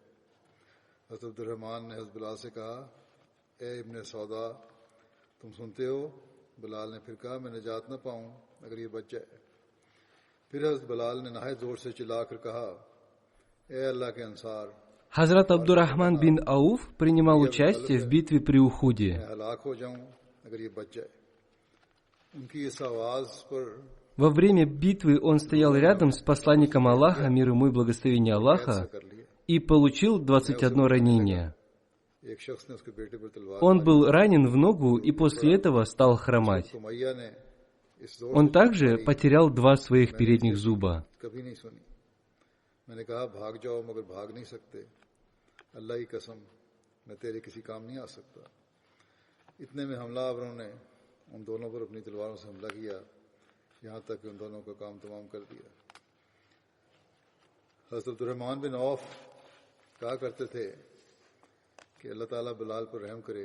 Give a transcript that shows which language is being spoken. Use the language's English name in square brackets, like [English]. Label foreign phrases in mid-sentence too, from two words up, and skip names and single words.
[Urdu] حضرت عبدالرحمٰن نے حضرت بلال سے کہا، اے ابن سودا، تم سنتے ہو? بلال نے پھر کہا، میں نجات نہ پاؤں اگر یہ بچ جائے. پھر حضرت بلال نے نہایت زور سے چلا کر کہا، اے اللہ کے انصار, [Russian] Хазрат Абдурахман бин Ауф принимал участие в битве при Ухуде. [Urdu] میں ہلاک ہو جاؤں اگر یہ بچ جائے. ان کی اس آواز پر [Russian] Во время битвы он стоял рядом с посланником Аллаха, мир ему и благословение Аллаха, [Urdu] کر لیا. [Russian] и получил 21 ранение. [Urdu] ایک شخص نے اس کے بیٹے پر تلوار [Russian] Он был ранен в ногу и после этого стал хромать. [Urdu] سمیہ نے اس زور [Russian] Он также потерял 2 своих передних зуба. [Urdu] کبھی نہیں سنی. میں نے کہا بھاگ جاؤ مگر بھاگ نہیں سکتے، اللہ کی قسم میں تیرے کسی کام نہیں آ سکتا. اتنے میں حملہ آوروں نے ان دونوں پر اپنی تلواروں سے حملہ کیا، یہاں تک کہ ان دونوں کا کام تمام کر دیا. حضرت عبدالرحمٰن بن عوف کہا کرتے تھے کہ اللہ تعالیٰ بلال پر رحم کرے.